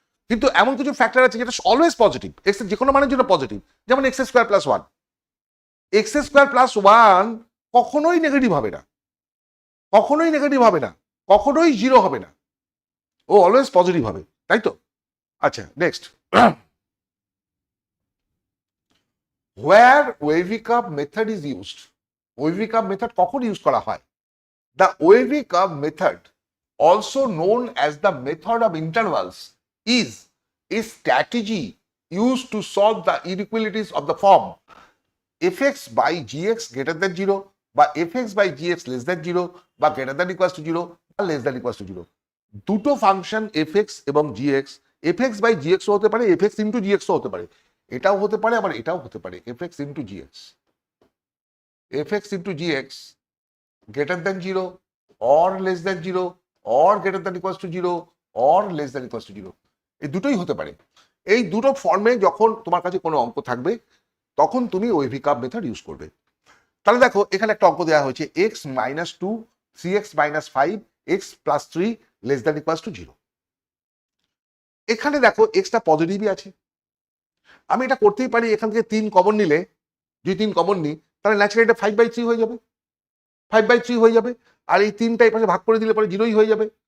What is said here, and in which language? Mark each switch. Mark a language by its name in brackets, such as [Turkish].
[Bangla] কিন্তু এমন কিছু ফ্যাক্টর আছে যেটা অলওয়েজ পজিটিভ, এক্স এর যে কোনো মানের জন্য পজিটিভ, যেমন x square plus one. X square plus one কখনোই নেগেটিভ হবে না, কখনোই নেগেটিভ হবে না, কখনোই জিরো হবে না, ও অলওয়েজ পজিটিভ হবে, তাই তো? আচ্ছা, next. [English] where wavy curve method is used, wavy curve method [Bangla] কখন ইউজ করা হয়? [English] The wavy curve method, also known as the method of intervals, is a strategy used to solve the inequalities of the form fx by gx greater than 0 বা fx by gx less than 0 বা greater than equals to 0 বা less than equals to 0। [Bangla] দুটো function [English] fx এবং gx, fx by gx ও হতে পারে, fx into gx ও হতে পারে, [Bangla] এটাও হতে পারে আবার এটাও হতে পারে, [English] fx into gx, fx into gx greater than 0 or less than 0 or greater than equals to 0 or less than equals to 0, [Bangla] এই দুটোই হতে পারে। এই দুটো ফর্মে যখন তোমার কাছে কোনো অঙ্ক থাকবে তখন তুমি ওয়েভি কার্ভ মেথড ইউজ করবে। তাহলে দেখো এখানে একটা অঙ্ক দেওয়া হয়েছে x minus two 3x minus 5 x plus 3 less than equals to 0। এখানে দেখো এক্সটা পজিটিভই আছে, আমি এটা করতেই পারি, এখান থেকে 3 কমন নিলে, যদি 3 কমন নিই তাহলে ন্যাচারালি এটা 5/3 হয়ে যাবে, 5/3 হয়ে যাবে, আর এই 3টা এই পাশে ভাগ করে দিলে পরে 0ই হয়ে যাবে।